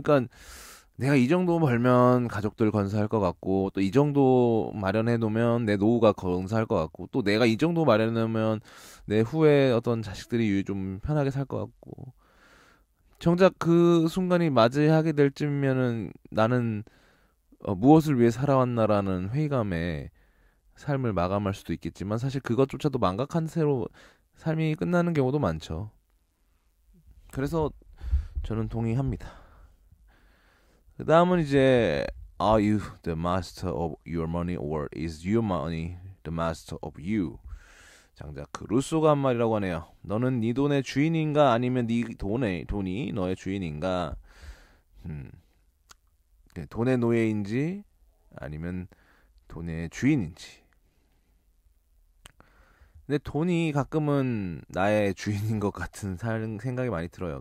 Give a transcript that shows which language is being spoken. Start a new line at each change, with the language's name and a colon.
Korean: 그러니까 내가 이 정도 벌면 가족들 건사할 것 같고 또 이 정도 마련해 놓으면 내 노후가 건사할 것 같고 또 내가 이 정도 마련해 놓으면 내 후에 어떤 자식들이 좀 편하게 살 것 같고 정작 그 순간이 맞이하게 될 쯤이면은 나는 무엇을 위해 살아왔나라는 회의감에 삶을 마감할 수도 있겠지만 사실 그것조차도 망각한 채로 삶이 끝나는 경우도 많죠. 그래서 저는 동의합니다. 그 다음은 이제
English: Are you the master of your money or is your money the master of you?
Korean: 장작 그 루소가 한 말이라고 하네요. 너는 네 돈의 주인인가 아니면 네 돈이 너의 주인인가? 음, 돈의 노예인지 아니면 돈의 주인인지. 근데 돈이 가끔은 나의 주인인 것 같은 생각이 많이 들어요.